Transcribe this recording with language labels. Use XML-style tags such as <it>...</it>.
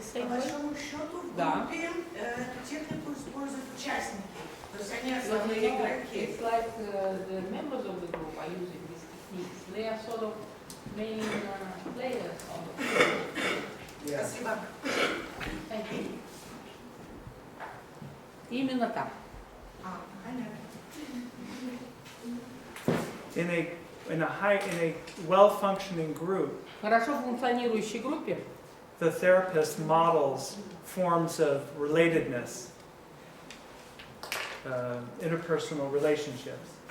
<ru>По большому счету в группе эту технику используют участники, то есть они основные игроки.</ru> <en>It's like the members of the group are using these techniques. They are sort of main players on the field. Yes.</en> <ru>Спасибо.</ru> <en>Thank you.</en> <ru>Именно так. Понятно.</ru> <en>In a well-functioning group,</en> <ru>В хорошо функционирующей группе</ru> <en>the therapist models forms of relatedness, interpersonal relationships.</en>